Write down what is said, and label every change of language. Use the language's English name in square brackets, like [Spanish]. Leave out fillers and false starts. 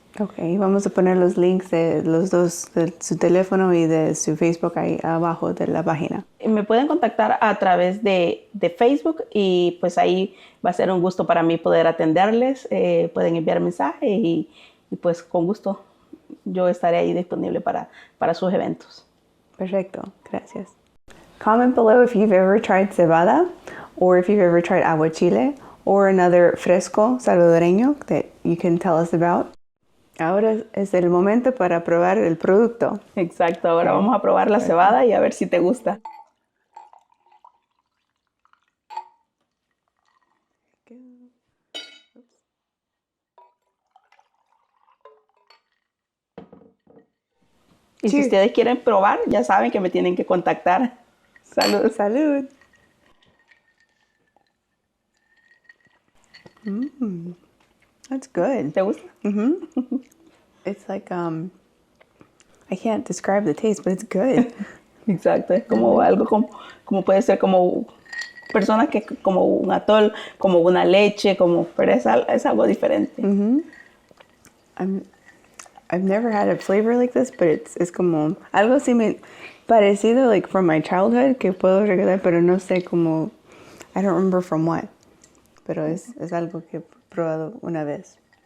[Spanish] Ok, vamos a poner los links de los dos, de su teléfono y de su Facebook ahí abajo de la página. Me pueden contactar a través de Facebook y pues ahí va a ser un gusto para mí poder atenderles. Pueden enviar mensaje y pues con gusto yo estaré ahí disponible para sus eventos. Perfecto, gracias. [English] Comment below if you've ever tried cebada or if you've ever tried aguachile or another fresco salvadoreño that you can tell us about. [Spanish] Ahora es el momento para probar el producto. Exacto, ahora vamos a probar la cebada y a ver si te gusta. Y si ustedes quieren probar, ya saben que me tienen que contactar. Salud. Salud. [English] That's good. [Spanish] ¿Te gusta? [English] It's like, I can't describe the taste, but it's good. [Spanish] Exacto, es como algo como puede ser como personas que como un atol, como una leche, pero es algo diferente. [English] I've never had a flavor like this, but it's [Spanish] como algo así parecido, [English] like from my childhood, [Spanish] que puedo recordar, pero no sé cómo, [English] I don't remember from what, [Spanish] pero es algo que he probado una vez.